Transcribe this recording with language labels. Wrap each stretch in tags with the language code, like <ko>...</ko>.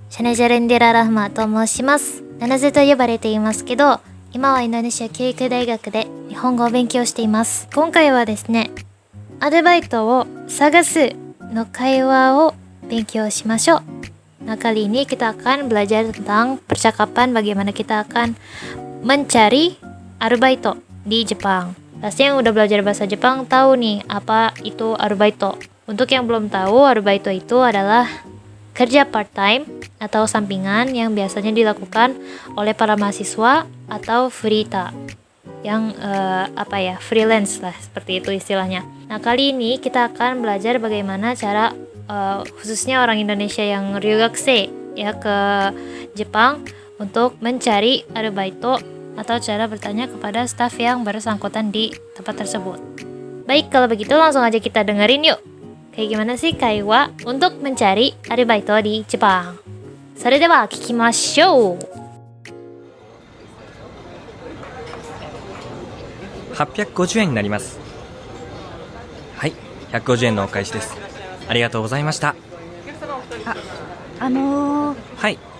<ja>シャネジャレンデララフマと申します。ナナゼと呼ばれていますけど、今はインドネシア教育大学で日本語を勉強しています。今回はですね、アルバイトを探すの会話を勉強しましょう。</ja> <id>Nah, kali ini kita akan belajar tentang percakapan bagaimana kita akan mencari arubaito di Jepang. Pasti yang udah belajar bahasa Jepang tahu nih apa itu arubaito. Untuk yang belum tahu, arubaito itu adalah kerja part-time atau sampingan yang biasanya dilakukan oleh para mahasiswa atau furita yang freelance lah, seperti itu istilahnya. Nah, kali ini kita akan belajar bagaimana cara khususnya orang Indonesia yang ryugakusei ya ke Jepang untuk mencari arubaito atau cara bertanya kepada staf yang bersangkutan di tempat tersebut. Baik, kalau begitu langsung aja kita dengerin yuk. Kayak gimana sih kaiwa untuk mencari arubaito di Jepang?</id> <ja>それでは聞きましょう。 850円になります。はい、150円のお返しです。ありがとうございました。はい。</ja>